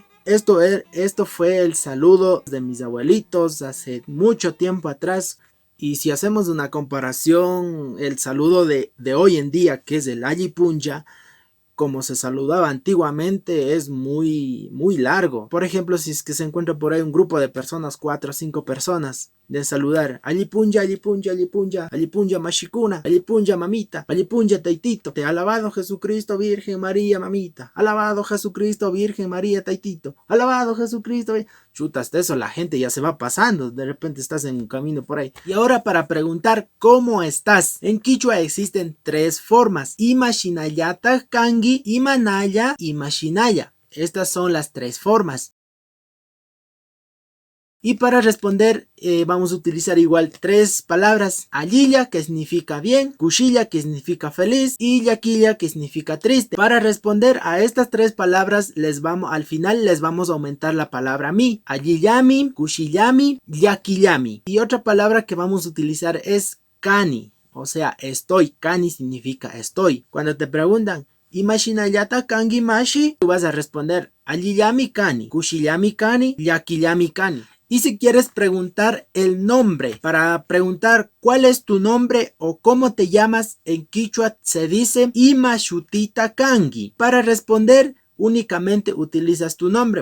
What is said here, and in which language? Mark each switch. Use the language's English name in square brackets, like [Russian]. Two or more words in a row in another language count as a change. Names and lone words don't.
[Spanish] Esto fue el saludo de mis abuelitos hace mucho tiempo atrás. Y si hacemos una comparación, el saludo de hoy en día, que es el Allipunya, como se saludaba antiguamente, es muy largo. Por ejemplo, si es que se encuentra por ahí un grupo de personas, 4 o 5 personas, de saludar [Quechua] Allipunya, Allipunya, Allipunya, Allipunya Mashikuna, Allipunya [Spanish] mamita, Allipunya taitito, te alabado Jesucristo, Virgen María mamita, alabado Jesucristo, Virgen María taitito, alabado Jesucristo. Chuta, hasta eso la gente ya se va pasando, de repente estás en un camino por ahí. Y ahora para preguntar cómo estás, en quichua existen 3 formas: [Quechua] Imashinayata kangi, Imanaya y Mashinaya. [Spanish] Estas son las 3 formas. Y para responder vamos a utilizar igual 3 palabras: Alliya, que significa bien, Kushilla, que significa feliz, y Yaquilla, que significa triste. Para responder a estas 3 palabras al final les vamos a aumentar la palabra mi. [Quechua] Alliyami, Kushillami, Yaquillami. [Spanish] Y otra palabra que vamos a utilizar es kani, o sea, estoy. Kani significa estoy. Cuando te preguntan [Quechua] Imashinayata kangi mashi, [Spanish] tú vas a responder [Quechua] Alliyami kani, Kushillami kani, Yaquillami kani. [Spanish] Y si quieres preguntar el nombre, para preguntar cuál es tu nombre o cómo te llamas, en quichua se dice [Quechua] Imashutita kangi. [Spanish] Para responder únicamente utilizas tu nombre.